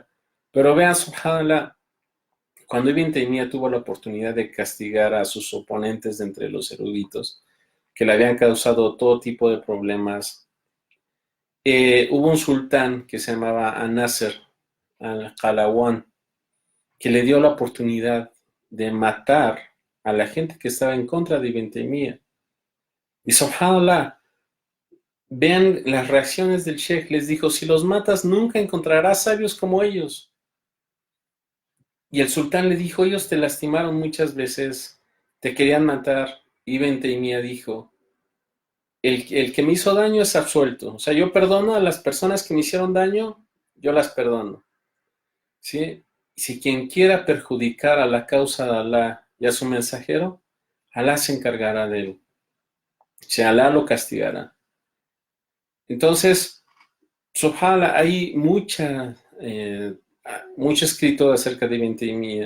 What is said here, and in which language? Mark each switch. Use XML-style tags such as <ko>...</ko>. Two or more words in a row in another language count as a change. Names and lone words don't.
<es>Pero vean, subhanallah, cuando Ibn Taymiyyah tuvo la oportunidad de castigar a sus oponentes de entre los eruditos, que le habían causado todo tipo de problemas, hubo un sultán que se llamaba An-Nasr al-Qalawan, que le dio la oportunidad de matar a la gente que estaba en contra de Ibn Taymiyyah. Y subhanallah, vean las reacciones del sheikh, les dijo, si los matas nunca encontrarás sabios como ellos. Y el sultán le dijo, ellos te lastimaron muchas veces, te querían matar. Ibn Taymiyyah dijo, el que me hizo daño es absuelto. O sea, yo perdono a las personas que me hicieron daño, yo las perdono. ¿Sí? Si quien quiera perjudicar a la causa de Alá y a su mensajero, Alá se encargará de él. Si Alá lo castigará. Entonces, subhanallah, hay mucho escrito acerca de Ibn Taymiyyah.</es>